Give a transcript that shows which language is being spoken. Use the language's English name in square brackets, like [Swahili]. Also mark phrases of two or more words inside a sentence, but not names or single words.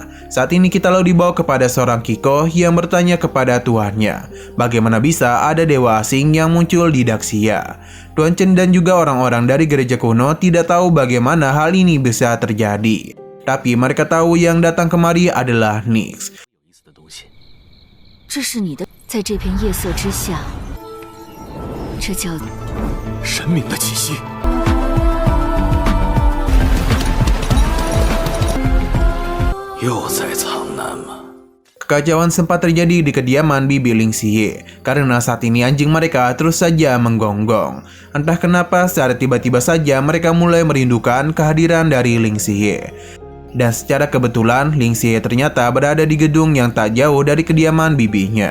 [Indonesian] Saat ini kita lalu dibawa kepada seorang Kiko yang bertanya kepada tuannya, bagaimana bisa ada dewa asing yang muncul di Daxia. Tuan Chen dan juga orang-orang dari gereja kuno tidak tahu bagaimana hal ini bisa terjadi. Tapi mereka tahu yang datang kemari adalah Nix. [Chinese] 这是你的，在这片夜色之下，这叫神明的气息。又在藏南吗？ [Indonesian] Kekacauan sempat terjadi di kediaman Bibi Lingxie karena saat ini anjing mereka terus saja menggonggong. Entah kenapa secara tiba-tiba saja mereka mulai merindukan kehadiran dari Lingxie. Dan secara kebetulan, Lingxie ternyata berada di gedung yang tak jauh dari kediaman bibinya.